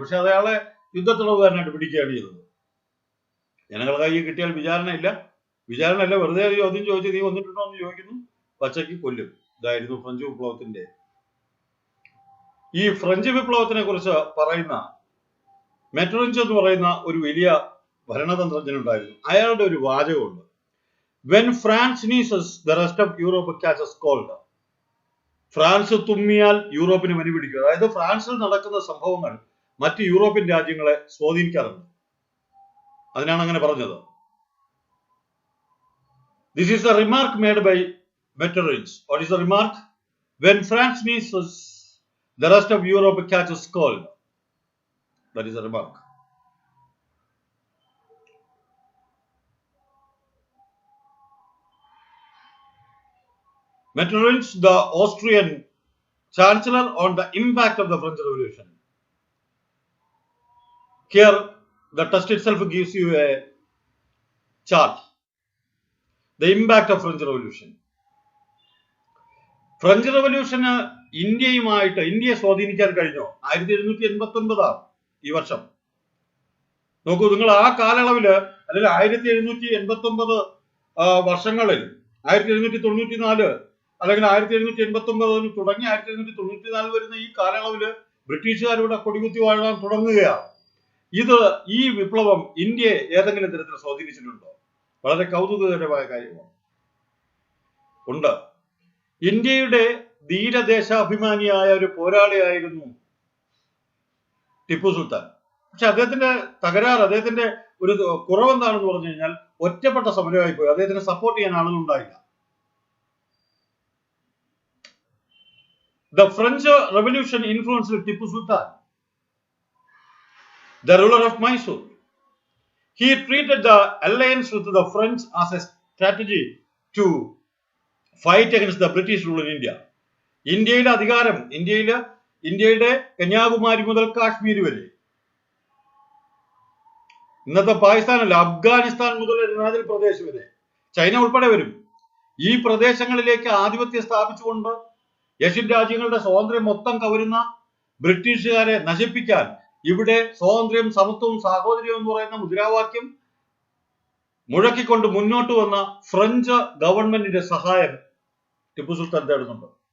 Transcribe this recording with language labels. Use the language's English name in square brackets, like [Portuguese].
[Malayalam] പക്ഷെ അയാളെ യുദ്ധത്തിളവുകാരനായിട്ട് പിടിക്കുകയാണ് ചെയ്തത്. ജനങ്ങളുടെ കൈ കിട്ടിയാൽ വിചാരണയല്ല, വെറുതെ ചോദ്യം ചോദിച്ച് നീ വന്നിട്ടുണ്ടോ എന്ന് ചോദിക്കുന്നു, പച്ചയ്ക്ക് കൊല്ലും. ഇതായിരുന്നു ഫ്രഞ്ച് വിപ്ലവത്തിന്റെ. ഈ ഫ്രഞ്ച് വിപ്ലവത്തിനെ കുറിച്ച് പറയുന്ന മെറ്ററിഞ്ച് എന്ന് പറയുന്ന ഒരു വലിയ ഭരണതന്ത്രജ്ഞനുണ്ടായിരുന്നു. അയാളുടെ ഒരു വാചകമുണ്ട്, [English] When France sneezes the rest of Europe catches cold. [Malayalam] France തുമ്മിയാൽ യൂറോപ്പിന് പനി പിടിക്കും. അതായത് ഫ്രാൻസിൽ നടക്കുന്ന സംഭവങ്ങൾ മറ്റ് യൂറോപ്യൻ രാജ്യങ്ങളെ സ്വാധീനിക്കാറുണ്ട്. അതിനാണ് അങ്ങനെ പറഞ്ഞത്. [English] This is a remark made by Metternich. What is the remark? When France sneezes, the rest of Europe catches cold. That is a remark. Metternich, the Austrian chancellor, on the impact of the French Revolution. Here, the text itself gives you a chart. The impact of French Revolution. [Malayalam] French റവല്യൂഷന് ഇന്ത്യയെ സ്വാധീനിക്കാൻ കഴിഞ്ഞോ? 1789 ഈ വർഷം. നോക്കൂ, നിങ്ങൾ ആ കാലയളവില് അല്ലെങ്കിൽ 1789 വർഷങ്ങളിൽ 1794 അല്ലെങ്കിൽ 1789 തുടങ്ങി 1794 വരുന്ന ഈ കാലയളവില് ബ്രിട്ടീഷുകാരുടെ കൊടികുത്തി വാഴാൻ തുടങ്ങുകയാണ്. ഈ വിപ്ലവം ഇന്ത്യയെ ഏതെങ്കിലും തരത്തിൽ സ്വാധീനിച്ചിട്ടുണ്ടോ? വളരെ കൗതുകകരമായ കാര്യമാണ്. ഉണ്ട്. ഇന്ത്യയുടെ ധീരദേശാഭിമാനിയായ ഒരു പോരാളിയായിരുന്നു ടിപ്പു സുൽത്താൻ. പക്ഷെ അദ്ദേഹത്തിന്റെ തകരാറ്, അദ്ദേഹത്തിന്റെ ഒരു കുറവെന്താണെന്ന് പറഞ്ഞു കഴിഞ്ഞാൽ ഒറ്റപ്പെട്ട സമരമായി പോയി. അദ്ദേഹത്തിന് സപ്പോർട്ട് ചെയ്യാൻ ആളുകൾ ഉണ്ടായില്ല. [English] The French Revolution influenced Tipu Sultan, the ruler of Mysore. He treated the alliance with the French as a strategy to fight against the British rule in India. [Malayalam] ഇന്ത്യയിലെ അധികാരം, ഇന്ത്യയുടെ കന്യാകുമാരി മുതൽ കാശ്മീർ വരെ, ഇന്നത്തെ പാകിസ്ഥാനല്ല, അഫ്ഗാനിസ്ഥാൻ മുതൽ അരുണാചൽ പ്രദേശ് വരെ, ചൈന ഉൾപ്പെടെ വരും. ഈ പ്രദേശങ്ങളിലേക്ക് ആധിപത്യം സ്ഥാപിച്ചുകൊണ്ട് ഏഷ്യൻ രാജ്യങ്ങളുടെ സ്വാതന്ത്ര്യം മൊത്തം കവരുന്ന ബ്രിട്ടീഷുകാരെ നശിപ്പിക്കാൻ ഇവിടെ സ്വാതന്ത്ര്യം, സമത്വവും സാഹോദര്യവും എന്ന് പറയുന്ന മുദ്രാവാക്യം മുഴക്കിക്കൊണ്ട് മുന്നോട്ട് വന്ന ഫ്രഞ്ച് ഗവൺമെന്റിന്റെ സഹായം ടിപ്പു സുൽത്താൻ തേടുന്നുണ്ട്.